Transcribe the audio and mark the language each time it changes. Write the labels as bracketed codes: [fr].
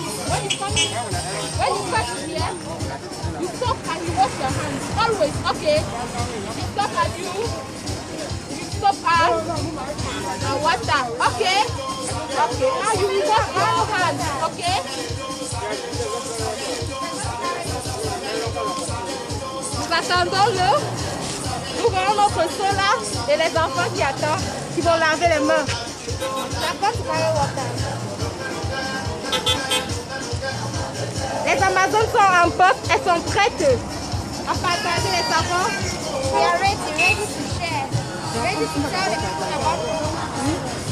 [en] When you touch here, you stop and you wash your hands. Always, okay? You stop and you stop and water. Okay? Okay, now you will wash your hands, okay? [fr] Nous attendons l'eau. Nous voyons notre seau là et les enfants qui attendent. qui vont laver les mains. Les Amazones sont en poste, elles sont prêtes à partager les savons. [en] We are ready to share. Ready to tell the people about it.